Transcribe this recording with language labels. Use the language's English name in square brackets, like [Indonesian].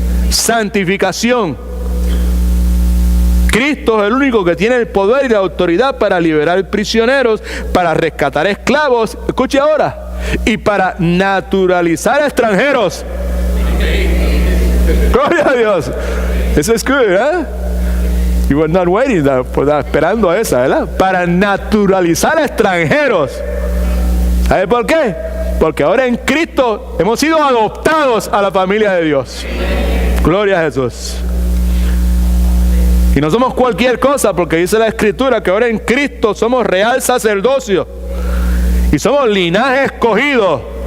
[Spanish] Santificación. Cristo es el único que tiene el poder y la autoridad para liberar prisioneros, para rescatar esclavos, escuche ahora, y para naturalizar extranjeros. Gloria a Dios. Eso es good, ¿eh? [English] You were not waiting for that, [Spanish] esperando a esa, ¿verdad? Para naturalizar extranjeros. ¿Sabe por qué? Porque ahora en Cristo hemos sido adoptados a la familia de Dios. Gloria a Jesús. Y no somos cualquier cosa, porque dice la Escritura que ahora en Cristo somos real sacerdocio y somos linaje escogido.